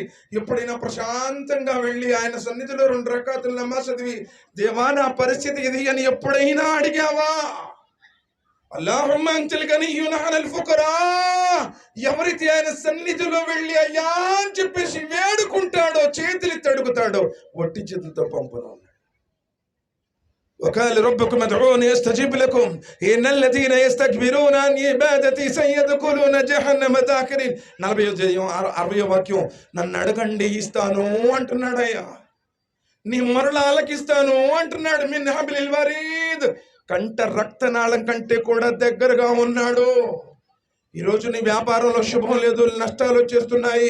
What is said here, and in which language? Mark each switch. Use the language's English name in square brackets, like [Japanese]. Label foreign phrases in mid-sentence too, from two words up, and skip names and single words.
[Telugu] ఎప్పుడైనా ప్రశాంతంగా వెళ్ళి ఆయన సన్నిధిలో 2 రకాతులు నమాజ్ చదివి, దేవా నా పరిస్థితి ఇది అని ఎప్పుడైనా అడిగావా? [Arabic] اللهم أنت الغني على الفقراء. [Telugu] ఎవరైతే ఆయన సన్నిధిలో వెళ్ళి అయ్యా అని చెప్పేసి వేడుకుంటాడో, చేతులెత్తి అడుగుతాడో, వట్టి చేతులతో పంపను. [Arabic] وقال ربكم ادعوني استجب لكم ان الذين يستكبرون عن عبادتي سيدخلون جهنم داخرين. [Telugu] 40 వాక్యం. నన్ను అడగండి ఇస్తాను అంటున్నాడయ్యా, నీ మరల ఆలకిస్తాను అంటున్నాడు. [Arabic] من حبل الوريد, [Telugu] కంట రక్తనాళం కంటే కూడా దగ్గరగా ఉన్నాడు. ఈరోజు నీ వ్యాపారంలో శుభం లేదు, నష్టాలు వచ్చేస్తున్నాయి.